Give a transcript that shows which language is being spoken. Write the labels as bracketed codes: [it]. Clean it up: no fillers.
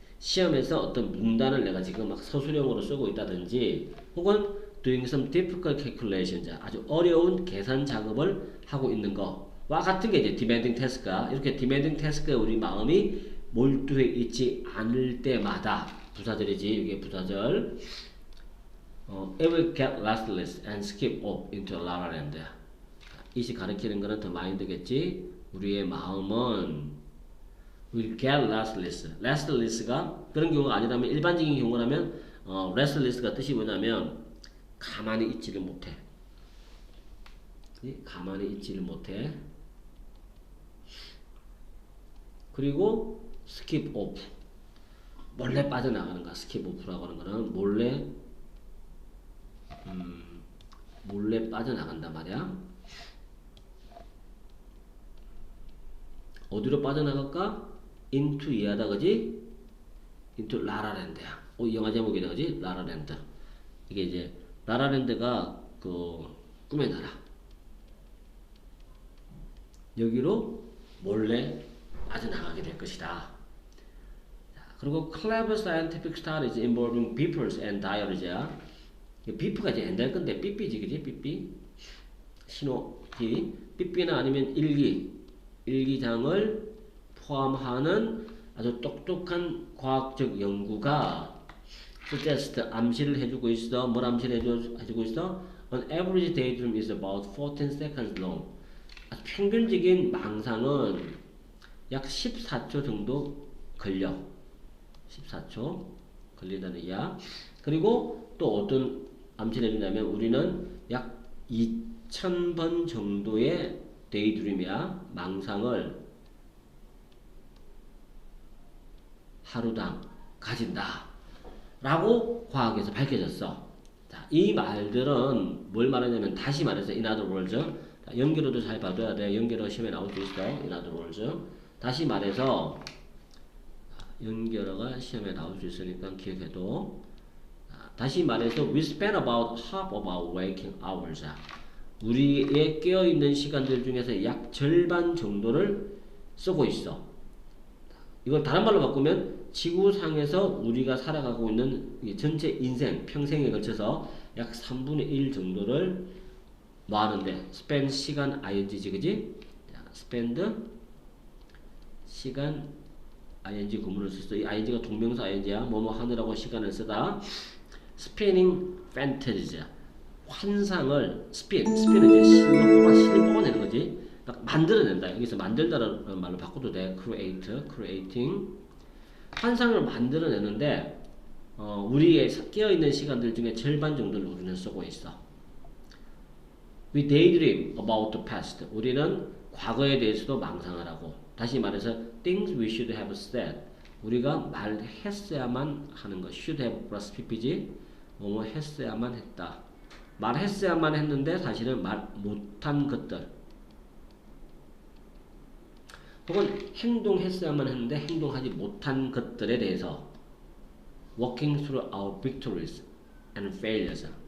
[ko] 시험에서 어떤 문단을 내가 지금 막 서술형으로 쓰고 있다든지, 혹은 [en] doing some difficult calculations, [ko] 아주 어려운 계산 작업을 하고 있는 거와 같은 게 이제 demanding task가. 이렇게 demanding task에 우리 마음이 몰두해 있지 않을 때마다, 부사절이지. 이게 부사절. [en] It will get restless and skip off into a la la land. [ko] 이시 가리키는 거는 더 마인드겠지. 우리의 마음은 [en] will get restless. [ko] restless가 그런 경우가 아니라면, 일반적인 경우라면 restless가 뜻이 뭐냐면 가만히 있지를 못해. 가만히 있지를 못해. 그리고 skip off. 몰래 빠져나가는 거야. skip off라고 하는 거는 몰래 빠져나간단 말이야. 어디로 빠져나갈까? into 이하다, 그지? into 라라랜드야. 영화 제목이다, 그지? 라라랜드. 이게 이제 라라랜드가 그 꿈의 나라. 여기로 몰래 빠져나가게 될 것이다. 자, 그리고 [en] clever scientific studies involving beepers and diary야. [ko] 비프가 이제 옛날 건데 삐삐지, 그지? 삐삐 신호기. 삐삐나 아니면 일기장을 포함하는 아주 똑똑한 과학적 연구가 suggest 암시를 해주고 있어. 뭘 암시를 해주고 있어? [en] An average daydream is about 14 seconds long. [ko] 평균적인 망상은 약 14초 정도 걸려. 14초 걸린다는 얘기야. 그리고 또 어떤 암시를 해주냐면 우리는 약 2000번 정도의 데이드림이야. 망상을 하루당 가진다. 라고 과학에서 밝혀졌어. 자, 이 말들은 뭘 말하냐면 다시 말해서 [en] in other words. [ko] 자, 연결어도 잘 봐둬야 돼. 연결어 시험에 나올 수 있어. [en] in other words. [ko] 다시 말해서 연결어가 시험에 나올 수 있으니까 기억해도. 다시 말해서 [en] we spend about half of our waking hours. [ko] 우리의 깨어있는 시간들 중에서 약 절반 정도를 쓰고 있어. 이걸 다른 말로 바꾸면 지구상에서 우리가 살아가고 있는 전체 인생, 평생에 걸쳐서 약 3분의 1 정도를 뭐 하는데? spend 시간 ing지, 그지? spend 시간 ing 구문을 썼어. 이 ing가 동명사 ing야. 뭐뭐 하느라고 시간을 쓰다. [en] spinning fantasies. [ko] 환상을 spin은 이제 실을 뽑아내는 거지. 만들어낸다. 여기서 만들다라는 말로 바꿔도 돼. [en] creating. [ko] 환상을 만들어내는데 우리의 깨어있는 시간들 중에 절반 정도를 우리는 쓰고 있어. [en] We daydream about the past. [ko] 우리는 과거에 대해서도 망상을 하고. 다시 말해서 [en] things we should have said. [ko] 우리가 말했어야만 하는 것. should have plus pp지. 뭐뭐 했어야만 했다. 말했어야만 했는데 사실은 말 못한 것들. 혹은 행동했어야만 했는데 행동하지 못한 것들에 대해서 [en] working through our victories and failures.